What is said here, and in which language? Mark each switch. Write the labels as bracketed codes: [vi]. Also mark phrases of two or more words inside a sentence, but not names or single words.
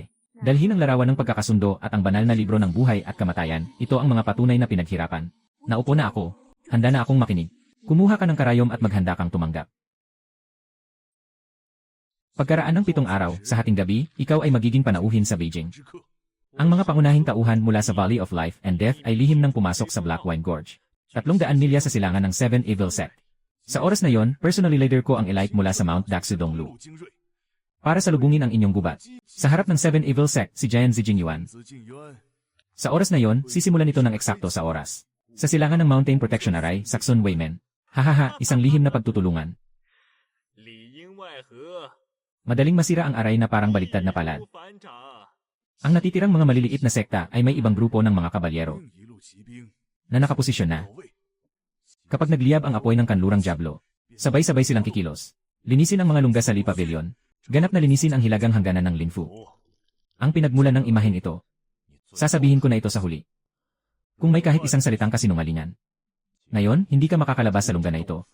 [tl] Dalhin ang larawan ng pagkakasundo at ang banal na libro ng buhay at kamatayan. Ito ang mga patunay na pinaghirapan. Naupo na ako. Handa na akong makinig. Kumuha ka ng karayom at maghanda kang tumanggap. Pagkaraan ng 7 araw, sa hating gabi, ikaw ay magiging panauhin sa Beijing. [zh] 之客。 [tl] Ang mga pangunahing tauhan mula sa Valley of Life and Death ay lihim nang pumasok sa Black Wine Gorge. 300 milya sa silangan ng 7 Evil Sect. Sa oras na yon, [en] personally leader [tl] ko ang elite mula sa Mount Daxu Donglu [zh] 陆精锐， [tl] para salubungin ang inyong gubat. Sa harap ng 7 Evil Sect, si Jian Zijingyuan. [zh] 子敬渊， [tl] Sa oras na yon, sisimulan ito ng eksakto sa oras. Sa silangan ng Mountain Protection Array, Saxon Waymen. Hahaha, isang lihim na pagtutulungan. [zh] 里应外合， [tl] Madaling masira ang aray na parang baligtad na palad. [zh] 反掌。 [tl] Ang natitirang mga maliliit na sekta ay may ibang grupo ng mga kabalyero [zh] 一路骑兵 [tl] na nakaposisyon na. [zh] 保卫， [tl] Kapag nagliyab ang apoy ng kanlurang Diablo, sabay-sabay silang kikilos. Linisin ang mga lungga sa Li Pavilion. Ganap na linisin ang hilagang hangganan ng Linfu. [zh] 哦， [tl] Ang pinagmulan ng imahen ito. Sasabihin ko na ito sa huli. Kung may kahit isang salitang kasinungalingan. Ngayon, hindi ka makakalabas sa lungga na ito.